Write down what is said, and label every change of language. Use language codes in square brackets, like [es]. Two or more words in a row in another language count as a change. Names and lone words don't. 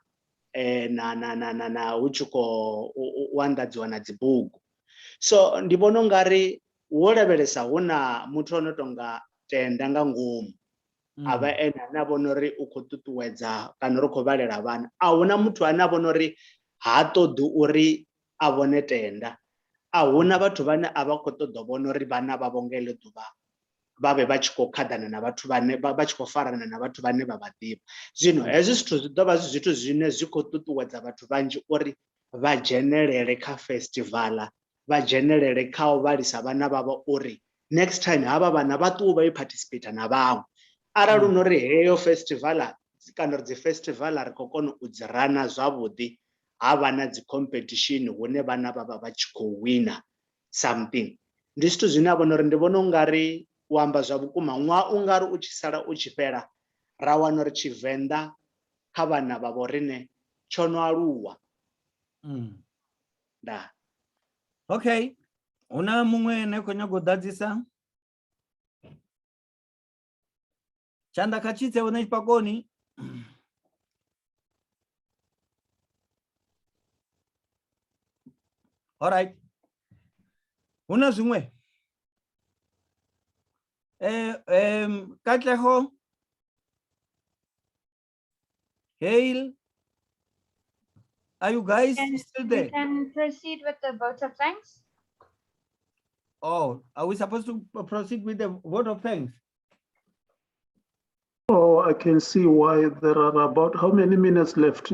[ve] na hu tshi khou anḓadziwa na dzibugu so ndi vhona ungari wo lavhelesa hu na muthu ono tonga Tenda nga ngomu avha ene ane a vhona uri u khou ṱuṱuwedza kana ri khou vhalela vhana ahuna muthu ane a vhona uri ha ṱoḓi uri a vhone Tenda a huna vhathu vhane a vha khou ṱoḓa vhona uri vhana vha vho nga heḽo ḓuvha vha vhe vha tshi khou khaḓana na vhathu vhane vha tshi khou farana na vhathu vhane vha vha ḓivha. Zwino hezwi zwithu zwi ḓo vha zwi zwithu zwine zwi khou ṱuṱuwedza vhathu vhanzhi uri vha dzhenelele kha festival, vha dzhenelele kha u vhalisa vhana vhavho uri [en] next time [ve] havha vhana vha ṱuwe vha participate na vhaṅwe. Arali hu nori heyo festival kana dzi festival ri khou kona u dzi rana zwavhuḓi, havha na dzi competition hune vhana vha tshi khou wina something, ndi zwithu zwine a vhona uri ndi vhona ungari u amba zwa vhukuma ṅwaha ungari u tshi sala u tshi fhela ra wana uri Tshivenḓa kha vhana vha vho riṋe tsho no aluwa. Nda. Okay, huna muṅwe ane khou nyaga u ḓadzisa? Tshanḓa kha tshitse hune Netshipakoni. [en] All right. [ve] Huna zwiṅwe? Katleho, [en] Hail, are you guys still there? We can proceed with the vote of thanks. Oh, are we supposed to proceed with the vote of thanks? Oh, I can see why there are about how many minutes left?